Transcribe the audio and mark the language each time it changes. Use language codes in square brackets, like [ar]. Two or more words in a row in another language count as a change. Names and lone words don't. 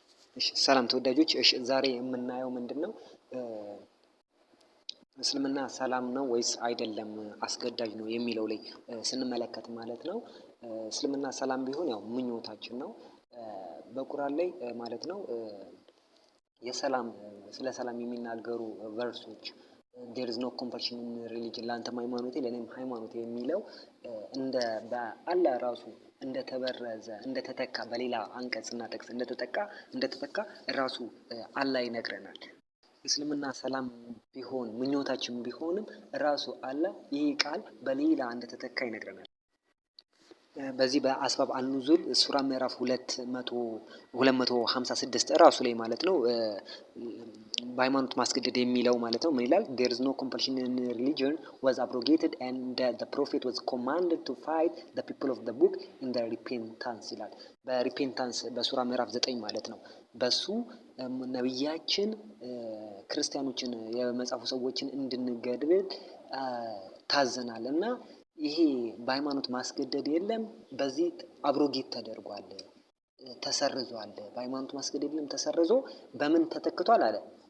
[am] እሺ ሰላም ተወዳጆች፣ እሺ ዛሬ የምናየው ምንድነው? እስልምና ሰላም ነው ወይስ አይደለም አስገዳጅ ነው የሚለው ላይ ስንመለከት ማለት ነው። እስልምና ሰላም ቢሆን ያው ምኞታችን ነው። በቁርአን ላይ ማለት ነው የሰላም ስለ ሰላም የሚናገሩ ቨርሶች [en] there is no compulsion in religion [am] ለአንተም ሃይማኖቴ ለእኔም ሃይማኖቴ የሚለው እንደ በአላህ ራሱ እንደተበረዘ እንደተተካ በሌላ አንቀጽና ጥቅስ እንደተተካ ራሱ አላህ ይነግረናል። እስልምና ሰላም ቢሆን ምኞታችን ቢሆንም ራሱ አላህ ይህ ቃል በሌላ እንደተተካ ይነግረናል። በዚህ በአስባብ አኑዙል ሱራ ምዕራፍ 256 ራሱ ላይ ማለት ነው በሃይማኖት ማስገደድ የሚለው ማለት ነው ምን ይላል? [en] there is no compulsion in religion was abrogated and the prophet was commanded to fight the people of the book in the repentance [am] ይላል። በሪፔንታንስ በሱራ ምዕራፍ 9 ማለት ነው። በሱ ነብያችን ክርስቲያኖችን የመጻፉ ሰዎችን እንድንገድል ታዘናል እና ይሄ በሃይማኖት ማስገደድ የለም። በዚህ አብሮጌት ተደርጓል፣ ተሰርዟል። በሃይማኖት ማስገደድ የለም፣ ተሰርዞ በምን ተተክቷል አለ።